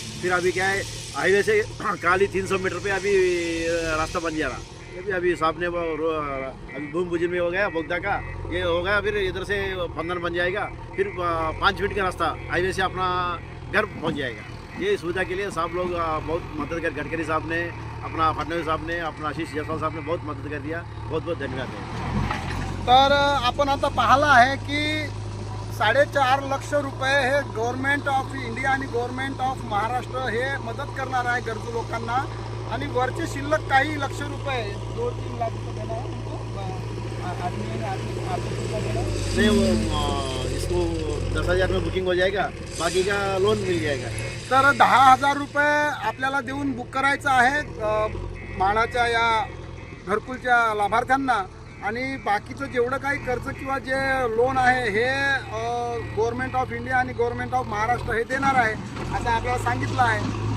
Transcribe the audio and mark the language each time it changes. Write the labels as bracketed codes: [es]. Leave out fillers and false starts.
[hi] फिर अभी क्या है, हाईवे से खाली 300 मीटर पे अभी रास्ता बन जा रहा, अभी साहब ने अभी भूमि पूजन में हो गया बोगदा का, ये हो गया, फिर इधर से बंधन बन जाएगा, फिर 5 मिनट का रास्ता हाईवे से अपना घर पहुंच जाएगा। ये सुविधा के लिए सब लोग बहुत मदद कर, गडकरी साहब ने, अपना फडणवीस साहब ने, अपना आशीष जायसवाल साहब ने बहुत मदत कर दिया, बहुत बहुत धन्यवाद है। [mr] तर आपण आता पाहिलं आहे की 4.5 लाख रुपये हे गव्हर्नमेंट ऑफ इंडिया आणि गव्हर्नमेंट ऑफ महाराष्ट्र हे मदत करणार आहे गरजू लोकांना आणि वरचे शिल्लक काही लक्ष रुपये 2-3 लाख रुपये [hi] देना है उनको नहीं, वो इसको 10,000 में बुकिंग हो जाएगा, बाकी का लोन मिल जाएगा। [mr] तर 10,000 रुपये आपल्याला देऊन बुक करायचं आहे माळाच्या या घरकुलच्या लाभार्थ्यांना आणि बाकीचं जेवढं काही कर्ज किंवा जे लोन आहे हे गव्हर्नमेंट ऑफ इंडिया आणि गव्हर्नमेंट ऑफ महाराष्ट्र हे देणार आहे असं आपल्याला सांगितलं आहे.